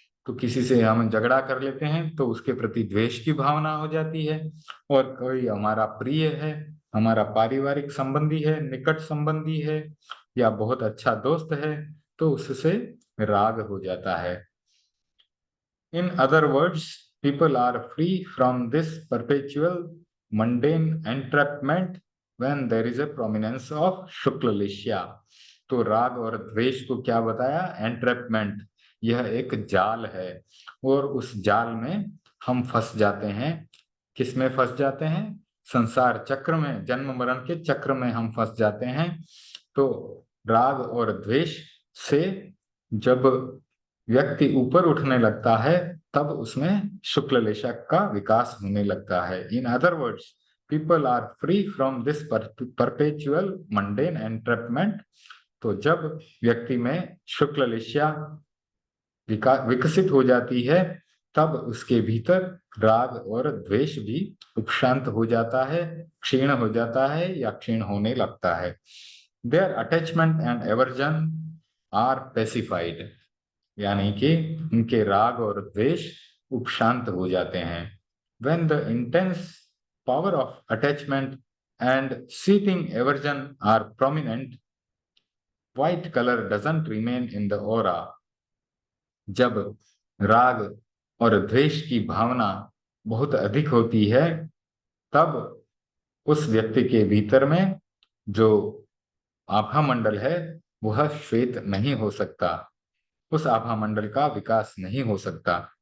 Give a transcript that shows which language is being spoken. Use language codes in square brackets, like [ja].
[hi] तो किसी से हम झगड़ा कर लेते हैं तो उसके प्रति द्वेष की भावना हो जाती है, और कोई हमारा प्रिय है, हमारा पारिवारिक संबंधी है, निकट संबंधी है या बहुत अच्छा दोस्त है, तो उससे राग हो जाता है। [en] In other words, people are free from this perpetual mundane entrapment when there is a prominence of shukla leshya. [hi] तो राग और द्वेष को क्या बताया? एंट्रैपमेंट, यह एक जाल है और उस जाल में हम फंस जाते हैं। किसमें फंस जाते हैं? संसार चक्र में, जन्म मरण के चक्र में हम फंस जाते हैं। तो राग और द्वेष से जब व्यक्ति ऊपर उठने लगता है तब उसमें शुक्ल लेशा का विकास होने लगता है। [en] In other words, people are free from this perpetual mundane entrapment. [hi] तो जब व्यक्ति में शुक्ल लेशा विकसित हो जाती है तब उसके भीतर राग और द्वेष भी उपशांत हो जाता है, क्षीण हो जाता है या क्षीण होने लगता है। [en] their attachment and aversion are pacified, [hi] यानी कि उनके राग और द्वेष उपशांत हो जाते हैं। [en] When the intense power of attachment and seething aversion are prominent, white color doesn't remain in the aura. [hi] जब राग और द्वेष की भावना बहुत अधिक होती है तब उस व्यक्ति के भीतर में जो आभा मंडल है वह श्वेत नहीं हो सकता, उस आभा मंडल का विकास नहीं हो सकता।